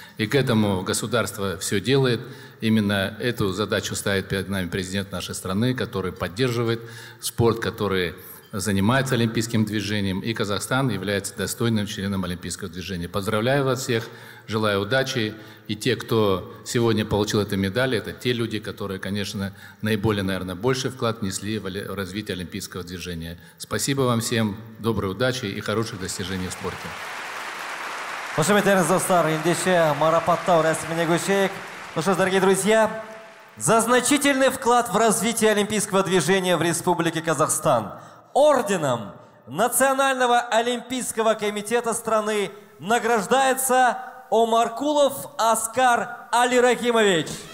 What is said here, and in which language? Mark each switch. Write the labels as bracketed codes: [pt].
[ru] И к этому государство все делает. Именно эту задачу ставит перед нами президент нашей страны, который поддерживает спорт, который занимается олимпийским движением, и Казахстан является достойным членом олимпийского движения. Поздравляю вас всех, желаю удачи. И те, кто сегодня получил эту медаль, это те люди, которые, конечно, наиболее, наверное, больший вклад внесли в развитие олимпийского движения. Спасибо вам всем, доброй удачи и хороших достижений в спорте. [kk] Қошеметтеріңіз достар, ендеше марапаттау рәсіміне көшейік. [ru] Ну что ж, дорогие друзья, за значительный вклад в развитие олимпийского движения в Республике Казахстан орденом Национального олимпийского комитета страны награждается Омаркулов Аскар Алирахимович.